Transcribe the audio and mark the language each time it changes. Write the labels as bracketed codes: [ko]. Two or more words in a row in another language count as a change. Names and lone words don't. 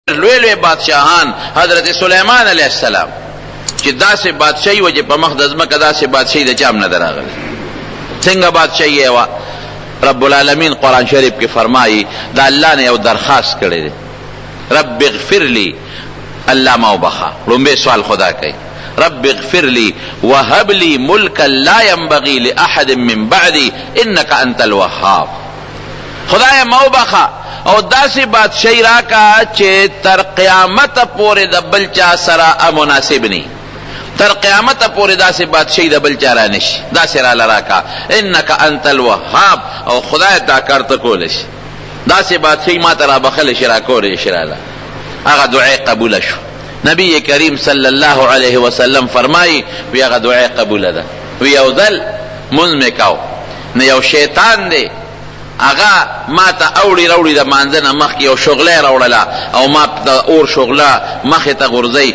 [ps] لوی لوی بادشاہان حضرت سلیمان [ar] علیہ السلام [ps] چې داسې بادشاہي وه چې په مخ د ځمکه داسې بادشاہي د چا هم نه ده راغلې. څنګه بادشاہي یې وه؟ رب العالمین قرآن شریف کې فرمایي دا الله نه یو درخواست کړی دی، [ar] رب اغفر لی، [ps] الله ما وبخه. لومبی سوال خدا کوي، [ar] رب اغفر لی وهب لی ملکا لا ينبغي لاحد من بعدی انک انت الوهاب. [ps] خدای ما وبخه او داسې بادشاہي راکا چې تر قیامت پورې د بل چا سره مناسب نی، تر قیامت پورې داسې بادشاہي د بل چا را نشي، داسې راله راکا [ar] انک انت الوهاب. [ps] او خدای دا کار ته کولی شي، داسې بادشاہي ما ته را بخلی شي، را کولی شي راله. هغه دعای قبوله شو. نبی کریم [ar] صلی الله علیه وسلم [ps] فرمایي وی هغه دعای قبوله ده. وی یو ځل مونځ مې کاو نو یو شیطان دی هغه ما ته اوړي راوړي د مانځه نه مخکې یو شغله راوړله او ما د اور شغله مخې ته غورځئ.